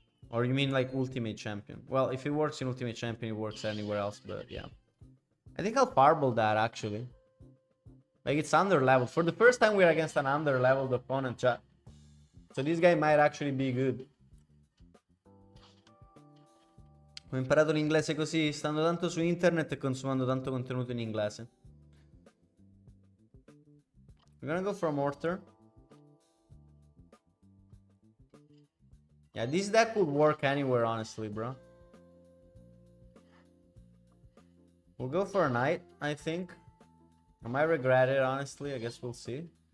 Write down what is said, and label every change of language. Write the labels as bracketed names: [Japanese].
[English] Or you mean like Ultimate Champion? Well, if it works in Ultimate Champion, it works anywhere else, but yeah. I think I'll fireball that, actually. Like, it's under-leveled. For the first time, we're against an under-leveled opponent, chat. So this guy might actually be good. [Italian] Ho imparato l'inglese così, stando tanto su internet e consumando tanto contenuto in inglese. [English] We're gonna go for a mortar. Yeah, this deck would work anywhere, honestly, bro. We'll go for a knight, I think. I might regret it, honestly. I guess we'll see.